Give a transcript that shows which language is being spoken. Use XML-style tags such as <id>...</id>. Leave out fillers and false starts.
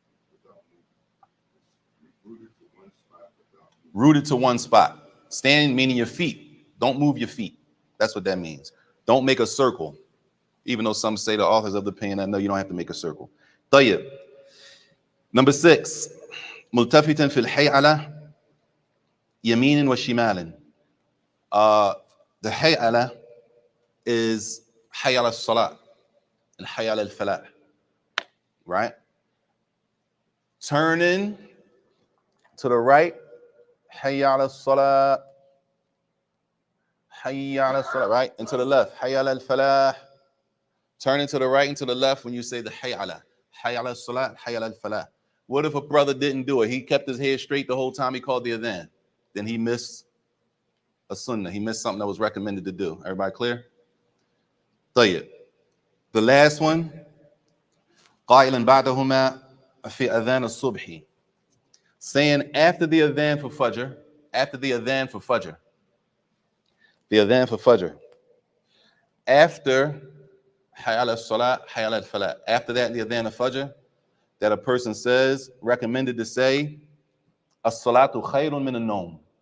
<en>Without movement. Rooted to one spot without movement. rooted to one spot. Stand meaning your feet. Don't move your feet. That's what that means. Don't make a circle. Even though some say the authors of the opinion, I know you don't have to make a circle. طيب. Number 6.</en> <ar>ملتفتا في الحيعلة يمين وشمال.</ar> <en>The hay'ala is</en> <ar>حي على الصلاة</ar> <en>and</en> <ar>حي على الفلاح.</ar> <en>Right? Turning to the right,</en> <ar>حي على الصلاة, حي على الصلاة,</ar> <en>right? And to the left,</en> <ar>حي على الفلاح.</ar> <en>Turning to the right and to the left when you say the</en> <ar>حي على الصلاة, حي على الفلاح.</ar> <en>What if a brother didn't do it? He kept his head straight the whole time he called the adhan. Then he missed a sunnah. He missed something that was recommended to do. Everybody clear? طيب. The last one,</en> <ar>قائلا بعدهما في أذان الصبح.</ar> <en>Saying after the adhan for Fajr, after the adhan for Fajr, the adhan for Fajr, after</en> <ar>حي على الصلاة, حي على الفلاح,</ar> <en>after that the adhan of Fajr, that a person says, recommended to say,</en> <ar>as-salatu khayrun min an-nawm.</ar>